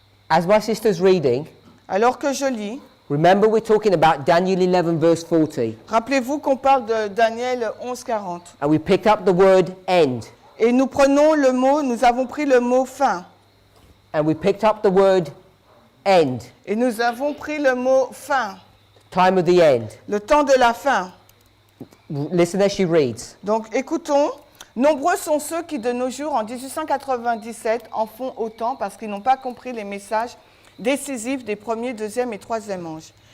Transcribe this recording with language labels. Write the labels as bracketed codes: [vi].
[en] As my sister's reading, [fr] Alors que je lis, [en] remember we're talking about Daniel 11 verse 40. [fr] rappelez-vous qu'on parle de Daniel 11:40. [en] And we picked up the word end. [fr] Et nous prenons le mot, nous avons pris le mot fin. [en] And we picked up the word end. [fr] Et nous avons pris le mot fin, [en] Time of the end. [fr] le temps de la fin. [en] Listen as she reads. [fr] Donc écoutons, nombreux sont ceux qui de nos jours, en 1897, en font autant parce qu'ils n'ont pas compris les messages décisifs des premiers, deuxième et troisième anges.